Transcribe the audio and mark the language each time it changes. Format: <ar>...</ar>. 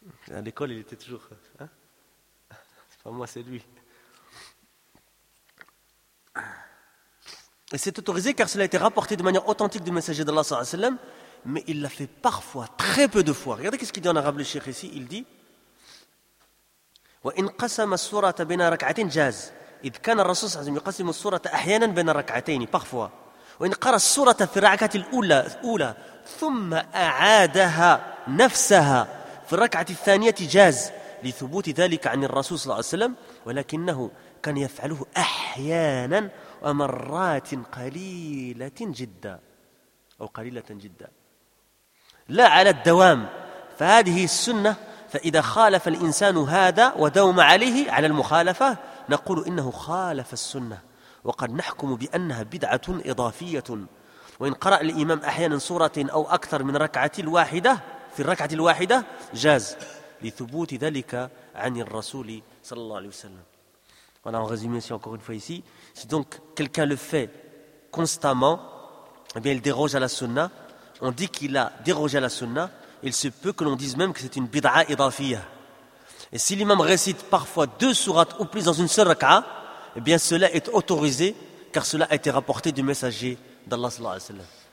<fr>À l'école, il était toujours. Hein? C'est pas moi, c'est lui. Et c'est autorisé car cela a été rapporté de manière authentique du messager d'Allah sallallahu alayhi wa sallam. Mais il l'a fait parfois, très peu de fois. Regardez ce qu'il dit en arabe le cheikh ici. Il dit</fr> <ar>وَإِنْ قَسَمَ السُّورَةَ بَيْنَ رَكْعَتَيْنِ جَازِ إِذْ كَانَ الرَّسُولُ صَلَّى اللَّهُ عَلَيْهِ وَسَلَّمَ يُقَسِّمُ السُّورَةَ أَحْيَانًا بَيْنَ رَكْعَتَيْنِ</ar> <fr>parfois.</fr> <ar>وَإِنْ قَرَأَ السُّورَةَ فِي رَكْعَةِ الْأُولَى ثُمَّ أَعَادَهَا نَفْسَهَا فِي الرَّكْعَةِ الثَّانِيَةِ جَازَ لِثُبُوتِ ذَلِكَ عَنِ الرَّسُولِ صَلَّى اللَّهُ عَلَيْهِ وَسَلَّمَ وَلَكِنَّهُ كَانَ يَفْعَلُهُ أَحْيَانًا وَمَرَّاتٍ قَلِيلَةً جِدًّا أو قليلة جدا لا على الدوام فهذه السنة فإذا خالف الإنسان هذا ودوم عليه على المخالفة نقول إنه خالف السنة وقد نحكم بأنها بدعة إضافية وإن قرأ الإمام أحيانا سورة أو أكثر من ركعة الواحدة في الركعة الواحدة جاز لثبوت ذلك عن الرسول صلى الله عليه وسلم.</ar> <fr>Voilà, en résumé, c'est encore une fois ici. Si donc quelqu'un le fait constamment, eh bien, il déroge à la sunna. On dit qu'il a dérogé à la sunna. Il se peut que l'on dise même que c'est une bid'a idafiyya. Et si l'imam récite parfois deux sourates ou plus dans une seule rak'a, eh bien, cela est autorisé, car cela a été rapporté du messager d'Allah sallallahu alayhi wa sallam.</fr>